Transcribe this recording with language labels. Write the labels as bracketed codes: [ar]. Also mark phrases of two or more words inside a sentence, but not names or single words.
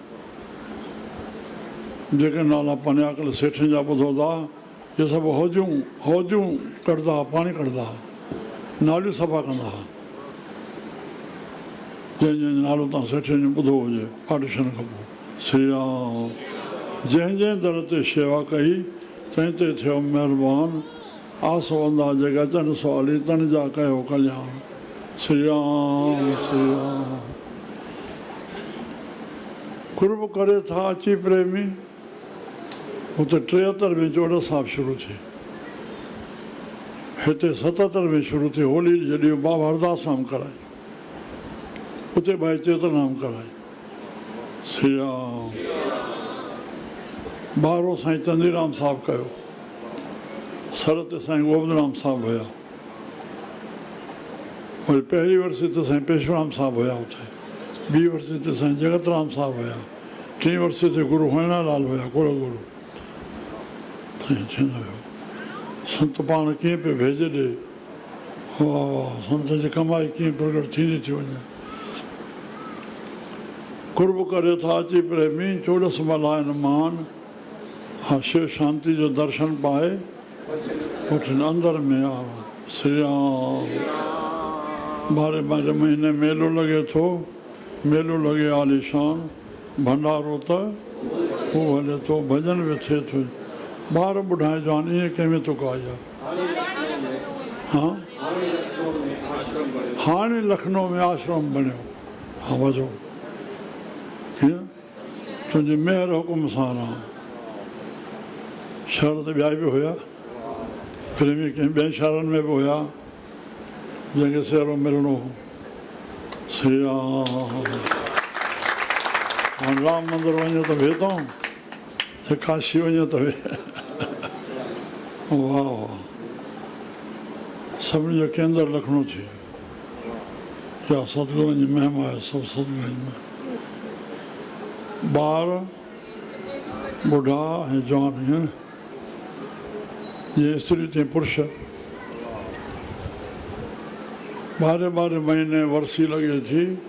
[sd] जेके नाला पंजाकल सेठनि जा ॿुधो था, इहे सभु हौजियूं कढंदा, पाणी कढंदा, नालियूं सफ़ा कंदा। जंहिं नालो तव्हां सेठनि जो ॿुधो हुजे पार्टीशन खां पोइ। श्री राम। जंहिं दर ते शेवा कई तंहिं ते थियो महिरबान। आस वंदा जेके अचनि सवाली तन जा कयो कल्याण। श्री राम, श्री राम। कुर्ब करे था अची प्रेमी, हुते 73 में जोड़ साहिबु शुरू थी, हिते 77 में शुरू थी। होली जॾहिं बाबा हरदासाम कराई, उते भाई चेतनाम कराई। श्री राम। 12 साईं चंदीराम साहिबु कयो, सर ते साईं गोविंदराम साहिबु हुया, वरी पहिरीं वर्सी ते साईं पेशूराम साहिबु हुया हुते, ॿी वर्सी ते साईं जगतराम साहिबु हुया, टीं वर्सी ते गुरू होइणालाल हुया, कुल गुरू। थींदो हुयो संत पाण कीअं पियो भेजे ॾे, वाह वाह। संत जी कमाई कीअं प्रगट थींदी थी वञे। कुर्ब करे था अची प्रेमी, चोॾस मल्हाइण मान। हा, शिव शांति जो दर्शन पाए पुठिन अंदर में आ। श्री राम। 12 महीने मेलो लॻे थो, मेलो लॻे आलीशान, भंडारो त हू हले थो, भॼन बि थिए थो। ॿार ॿुढाए जवान ईअं कंहिंमें तुक आई आहे। हा, हाणे लखनऊ में आश्रम बणियो। हा, वञो कीअं तुंहिंजी महिर हुकुम सां रहां। शहर ते ॿिया बि हुया, प्रेमी कंहिं ॿियनि शहरनि में बि हुया जंहिंखे सेरो मिलणो हो। श्री राम, हाणे राम मंदिर वञो त वेह थो, काशी वञो त वेह। वाह वाह, सभिनी जो केंद्र लखनऊ थी वियो। इहा सतगुरुनि जी महिमा आहे, सभु सतगुरुनि जी महिमा। ॿार बुढ़ा ऐं जवान, जीअं स्त्री तीअं पुरुष, 12 महीने वर्सी लॻे थी।